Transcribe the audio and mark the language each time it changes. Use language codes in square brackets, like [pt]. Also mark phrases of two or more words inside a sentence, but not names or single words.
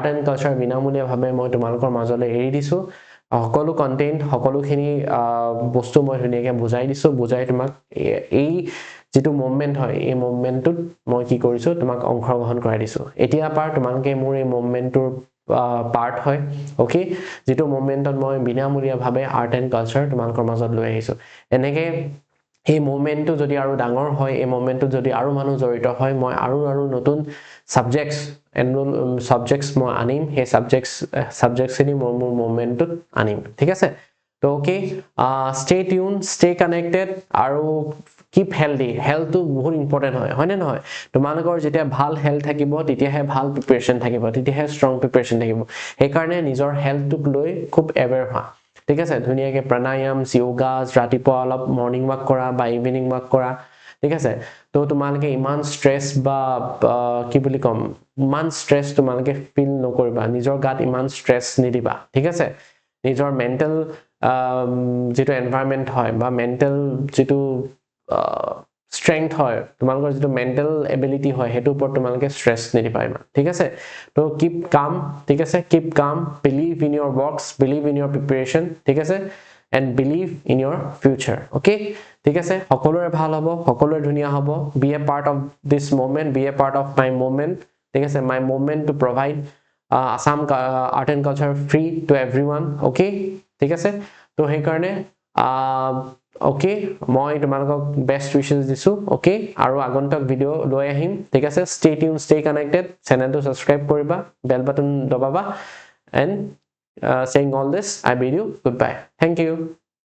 [en] and culture [as] বিনামূলীয়া ভাৱে মই তোমালোকৰ মাজলে এৰি দিছো সকলো কন্টেন্ট সকলোখিনি বস্তু মই ধুনীয়াকৈ বুজাই দিছো বুজাই তোমাক এই যেটো মুভমেন্ট হয় এই মুভমেন্টত মই কি কৰিছো তোমাক অংশগ্ৰহণ কৰাই দিছো এতিয়া পাৰ তোমালোকে মোৰ এই মুভমেন্টৰ পাৰ্ট হয় ওকে যেটো মুভমেন্টত মই বিনামূলীয়া ভাৱে [en] art and culture [as] তোমালোকৰ মাজত লৈ আহিছো এনেকে এই মুভমেন্টটো যদি আৰু ডাঙৰ হয় এই মুভমেন্টটো যদি আৰু মানুহ জড়িত হয় মই আৰু নতুন সাবজেক্টস মই আনিম সেই সাবজেক্টস খিনি মোৰ মুভমেন্টত আনিম ঠিক আছে তো ওকে [en] stay tuned stay connected [as] আৰু [en] keep healthy health [as] to বহুত ইম্পৰ্টেন্ট হয় না নহয় তোমালোকৰ যেতিয়া ভাল হেলথ থাকিব তেতিয়াহে ভাল প্ৰিপাৰেচন থাকিব তেতিয়াহে [en] strong preparation [as] থাকিব সেই কাৰণে নিজৰ হেলথটোক লৈ খুব এৱেৰ হোৱা ঠিক আছে ধুনীয়াকৈ প্ৰণায়াম যোগা ৰাতিপুৱা অলপ [en] morning walk [as] কৰা বা [en] evening walk [as] কৰা ঠিক আছে তো তোমালোকে ইমান ষ্ট্ৰেছ বা কি বুলি কম ইমান ষ্ট্ৰেছ তোমালোকে ফিল নকৰিবা নিজৰ গাত ইমান ষ্ট্ৰেছ নিদিবা ঠিক আছে নিজৰ মেন্টাল যেটো এনভায়ৰনমেন্ট হয় বা মেন্টাল যেটো strength হয় তোমালোকৰ যেটো [en] mental ability [as] হয় হেতু ওপৰত তোমালোকে স্ট্ৰেছ নিদিবা ইমান ঠিক আছে তো [en] keep calm [as] ঠিক আছে [en] keep calm believe in your works believe in your preparation [as] ঠিক আছে [en] and believe in your future okay [as] ঠিক আছে সকলোৰে ভাল হ'ব সকলোৰে ধুনীয়া হ'ব [en] be a part of this moment be a part of my moment [as] ঠিক আছে [en] my moment to provide Assam art and culture free to everyone okay [as] ঠিক আছে তো সেই কাৰণে okay মই তোমালোকক [en] best wishes [as] দিছো okay আৰু আগন্তুক ভিডিও লৈ আহিম ঠিক আছে [en] stay tuned stay connected [as] চেনেলটো সাবস্ক্ৰাইব কৰিবা [en] bell button [as] দবাবা [en] and saying all this I bid you goodbye thank you